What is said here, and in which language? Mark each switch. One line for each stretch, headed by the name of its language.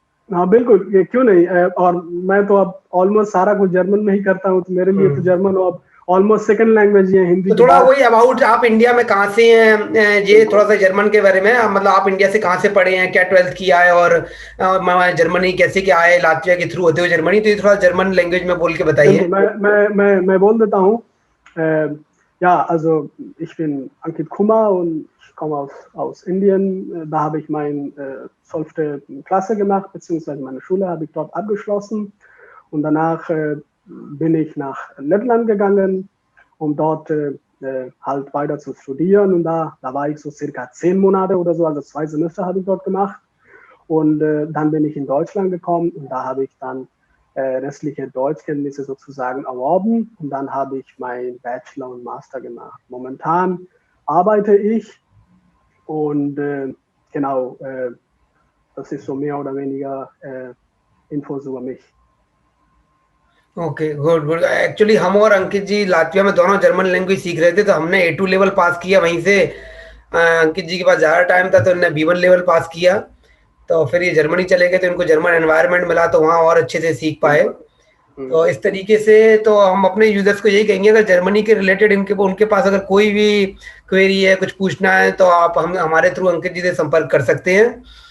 Hindi: हाँ बिल्कुल, ये क्यों नहीं। और मैं तो अब ऑलमोस्ट सारा कुछ जर्मन में ही करता हूँ, तो मेरे लिए तो जर्मन अब ऑलमोस्ट सेकंड लैंग्वेज है हिंदी। तो थोड़ा वही अबाउट आप इंडिया में कहाँ से हैं, ये थोड़ा सा जर्मन के बारे में, मतलब आप इंडिया से कहाँ से पढ़े हैं, क्या 12th किया है, और जर्मनी कैसे क्या आए, लातविया के थ्रू होते हुए जर्मनी, तो ये थोड़ा जर्मन लैंग्वेज में बोल के बताइए। मैं बोल देता हूँ।
German: Ja, also ich bin Ankit Kumar und ich komme aus Indien. Da habe ich meine 12. Klasse gemacht, beziehungsweise meine Schule habe ich dort abgeschlossen. Und danach bin ich nach Lettland gegangen, um dort halt weiter zu studieren. Und da war ich so circa 10 Monate oder so, also 2 Semester habe ich dort gemacht. Und dann bin ich in Deutschland gekommen und da habe ich dann restliche Deutschkenntnisse sozusagen erworben und dann habe ich mein Bachelor und Master gemacht. Momentan arbeite ich und genau, das ist so mehr oder weniger Infos über mich.
Hindi: Okay, good good. Actually हम और अंकित जी Latvia में दोनों German language सीख रहे थे, तो हमने A2 level pass किया वहीं से। अंकित जी के पास ज़्यादा टाइम था तो उन्होंने B1 लेवल पास किया, तो फिर ये जर्मनी चले गए तो इनको जर्मन एनवायरनमेंट मिला, तो वहाँ और अच्छे से सीख पाए। तो इस तरीके से तो हम अपने यूजर्स को यही कहेंगे, अगर जर्मनी के रिलेटेड उनके पास अगर कोई भी क्वेरी है, कुछ पूछना है, तो आप हमारे थ्रू अंकित जी से संपर्क कर सकते हैं।